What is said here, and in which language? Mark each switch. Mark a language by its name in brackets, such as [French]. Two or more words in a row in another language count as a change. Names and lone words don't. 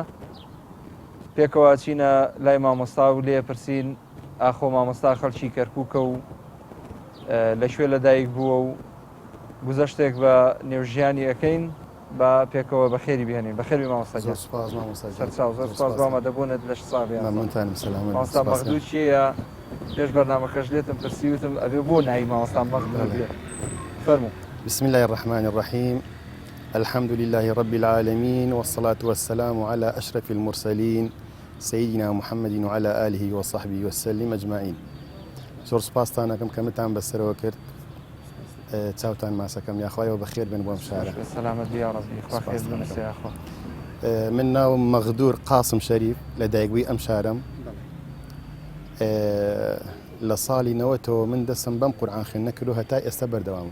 [Central Kurdish] پێکەوە چینە لای مامۆستا و لێ پرسین ئاخۆ مامۆستا خەڵکی کەرکووکە و لەکوێ لەدایک بووە و گوزەشتێک بە نێوژیانی ئەەکەین بە پێکەوە بەخێری بهێنین. بەخێری مامۆستا جان. سەرچاو ئامادەبوونت لەش ساڵیان. مامۆستا مەغدوور چییە؟ پێش بەرنامەکەش لێتم پرسیوتم ئەبێ بۆ ناوی مامۆستا مەغدوور بێت. فەرموو. [Arabic] بسم الله الرحمن الرحيم. الحمد لله رب العالمين والصلاة والسلام على أشرف المرسلين سيدنا محمد وعلى آله وصحبه وسلم أجمعين. [Central Kurdish] زۆر سپاستانەکەم کە متان بەسەرەوە کرد، چاوتان ماسەکەم یاخوایەوە بەخێر بن بۆم شارە. سەلامەت بیا ڕەبی، خوا خێر بنووسێ یاخوا. من ناوم مەغدور قاسم شەریف، لە دایکبووی ئەم شارەم. لە ساڵی 90ەوە من دەستم بەم قورئان خوێندنە کرد و هەتا ئێستا بەردەوامم.